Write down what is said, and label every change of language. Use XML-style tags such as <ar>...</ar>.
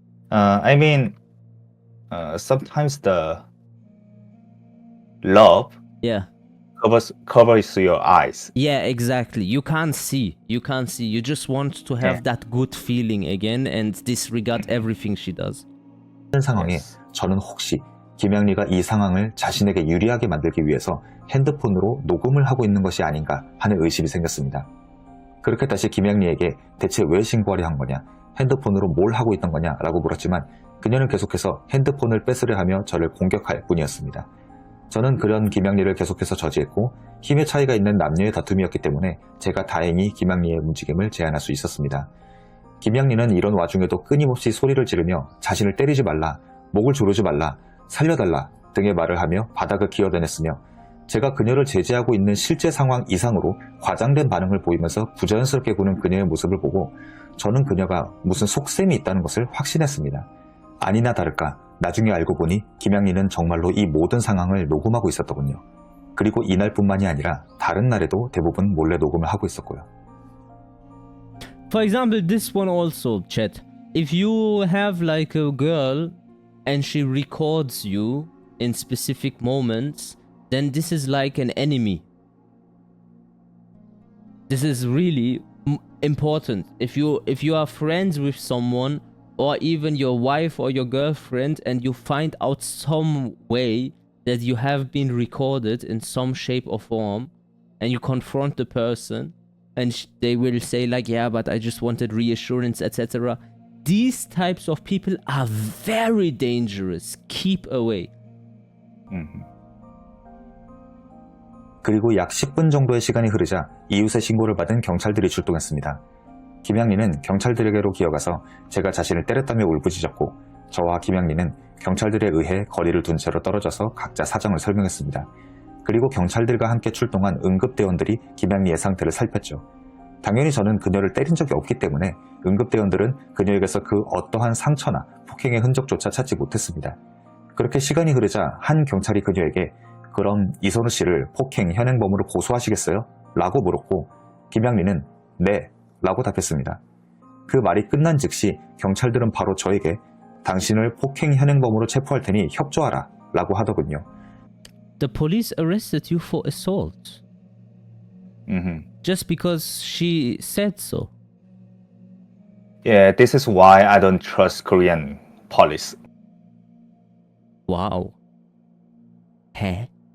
<en>I mean, sometimes the love Yeah. covers your eyes. Yeah, exactly. You can't see. You just want to have that good feeling again and disregard everything she does.</en> <ko>상황에</ko> <en>Yes.</en> <ko>저는 혹시 김양리가 이 상황을 자신에게 유리하게 만들기 위해서 핸드폰으로 녹음을 하고 있는 것이 아닌가 하는 의심이 생겼습니다. 그렇게 다시 김양리에게 대체 왜 신고하려 한 거냐, 핸드폰으로 뭘 하고 있던 거냐 라고 물었지만 그녀는 계속해서 핸드폰을 뺏으려 하며 저를 공격할 뿐이었습니다. 저는 그런 김양리를 계속해서 저지했고 힘의 차이가 있는 남녀의 다툼이었기 때문에 제가 다행히 김양리의 움직임을 제한할 수 있었습니다. 김양리는 이런 와중에도 끊임없이 소리를 지르며 자신을 때리지 말라, 목을 조르지 말라, 살려달라 등의 말을 하며 바닥을 기어다녔으며 제가 그녀를 제지하고 있는 실제 상황 이상으로 과장된 반응을 보이면서 부자연스럽게 구는 그녀의 모습을 보고 저는 그녀가 무슨 속셈이 있다는 것을 확신했습니다. 아니나 다를까 나중에 알고 보니 김양리는 정말로 이 모든 상황을 녹음하고 있었더군요. 그리고 이날뿐만이 아니라 다른 날에도 대부분 몰래 녹음을 하고 있었고요.</ko> <en>For example, this one also, chat. If you have like a girl and she records you in specific moments, then this is like an enemy. This is really important. If you are friends with someone, or even your wife or your girlfriend, and you find out some way that you have been recorded in some shape or form, and you confront the person, and they will say like, yeah, but I just wanted reassurance, etc. These types of people are very dangerous. Keep away.</en> <ko>그리고 약 10분 정도의 시간이 흐르자 이웃의 신고를 받은 경찰들이 출동했습니다. 김양리는 경찰들에게로 기어가서 제가 자신을 때렸다며 울부짖었고 저와 김양리는 경찰들에 의해 거리를 둔 채로 떨어져서 각자 사정을 설명했습니다. 그리고 경찰들과 함께 출동한 응급대원들이 김양리의 상태를 살폈죠. 당연히 저는 그녀를 때린 적이 없기 때문에 응급대원들은 그녀에게서 그 어떠한 상처나 폭행의 흔적조차 찾지 못했습니다. 그렇게 시간이 흐르자 한 경찰이 그녀에게 그럼 이선우 씨를 폭행 현행범으로 고소하시겠어요? 라고 물었고 김양리는 네 라고 답했습니다. 그 말이 끝난 즉시 경찰들은 바로 저에게 당신을 폭행 현행범으로 체포할 테니 협조하라 라고 하더군요.</ko> <en>The police arrested you for assault. Just because she said so. Yeah, this is why I don't trust Korean police. Wow. Huh?</en>